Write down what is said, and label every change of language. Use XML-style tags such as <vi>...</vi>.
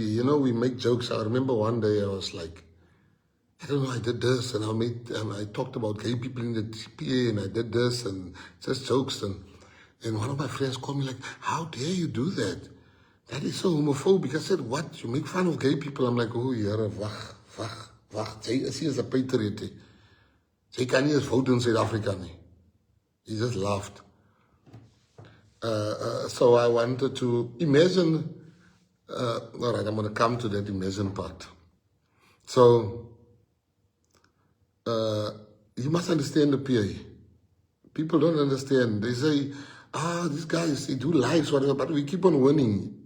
<en>You know, we make jokes. I remember one day I was like, I don't know, I did this and I talked about gay people in the PA and I did this and just jokes. And one of my friends called me like, how dare you do that? That is so homophobic. I said, what? You make fun of gay people? I'm like, oh,</en> <af>Here, wacht. Jy is</af> <en>a patriot.</en> <af>Jy kan nie eens vote in Suid-Afrika nie.</af> <en>He just laughed. So I wanted to imagine, all right, I'm going to come to that imagine part. So, you must understand the PA. People don't understand. They say, these guys, they do lives, whatever, but we keep on winning.</en>